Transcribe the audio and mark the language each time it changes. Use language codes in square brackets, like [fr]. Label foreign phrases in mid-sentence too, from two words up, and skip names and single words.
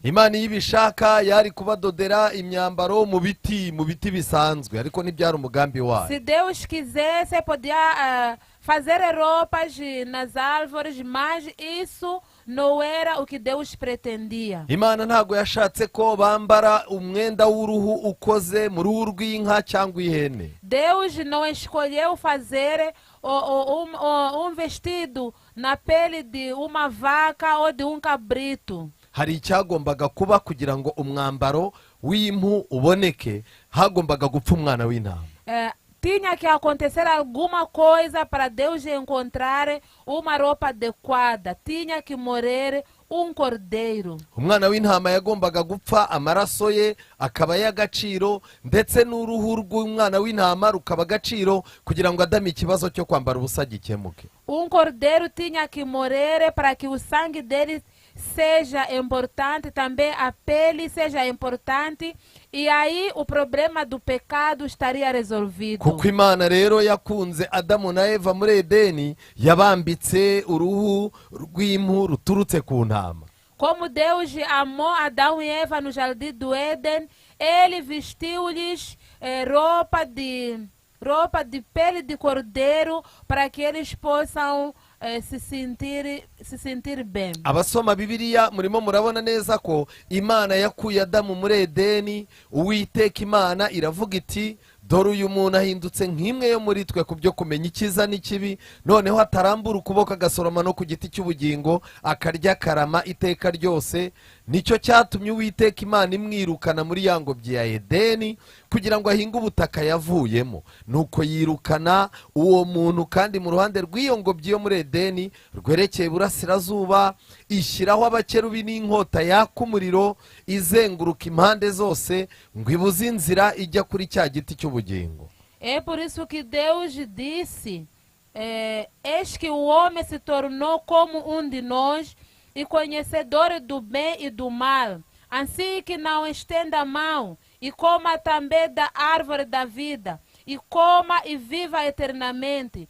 [rw] Imana ibishaka yari kubadodera imyambaro mu biti bisanzwe, ariko ntibyari umugambi wayo. [pt] Se Deus quisesse, podia fazer roupas nas árvores, mas isso não era o que Deus pretendia. [rw] Imana ntago yashatse ko bambara umwenda w'uruhu ukoze mu ruhu rw'inka cyangwa ihene. [pt] Deus não escolheu fazer vestido na pele de uma vaca ou de cabrito. [rw] Hari icyagombaga kuba kugira ngo umwambaro w'impu uboneke, hagombaga gupfa umwana w'intama. [pt] Tinha que acontecer alguma coisa para Deus encontrar uma roupa adequada. Tinha que morrer cordeiro. [rw] Umwana w'intama yagombaga gupfa, amaraso ye akaba y'agaciro, ndetse n'uruhu rw'umwana w'intama rukaba agaciro, kugira ngo Adamu ikibazo cyo kwambara ubusa gikemuke. [pt] Cordeiro tinha que morrer para que o sangue dele seja importante, também a pele seja importante, e aí o problema do pecado estaria resolvido. [rw] Kuko Imana rero yakunze Adamu na Eva muri Edeni, yabambitse uruhu rw'impu ruturutse ku ntama. [pt] Como Deus amou Adão e Eva no Jardim do Éden, ele vestiu-lhes roupa de pele de cordeiro para que eles possam se sentir bem. [rw] Abasoma Bibiliya murimo murabona neza ko Imana yakuye Adamu muri Edeni, Uwiteka Imana iravuga iti dore uyu muntu ahindutse nk'imwe yo muri twe ku byo kumenya icyiza n'ikibi, noneho atarambura ukuboko agasoroma no ku giti cy'ubugingo akarya karama iteka ryose. Nicyo cyatumye Uwiteka Imana imwirukana muri ya ngobyi ya Edeni kugira ngo ahinge ubutaka yavuyemo. Nuko yirukana uwo muntu, kandi mu ruhande rw'iyo ngobyi yo muri Edeni rwerekeye iburasirazuba ishyiraho abakerubi n'inkota yaka umuriro izenguruka impande zose ngo ibuze inzira ijya kuri cya giti cy'ubugingo. [pt] É por isso que Deus disse: eis que o homem se tornou como de nós, e conhecedor do bem e do mal, assim que não estenda a mão e coma também da árvore da vida, e coma e viva eternamente.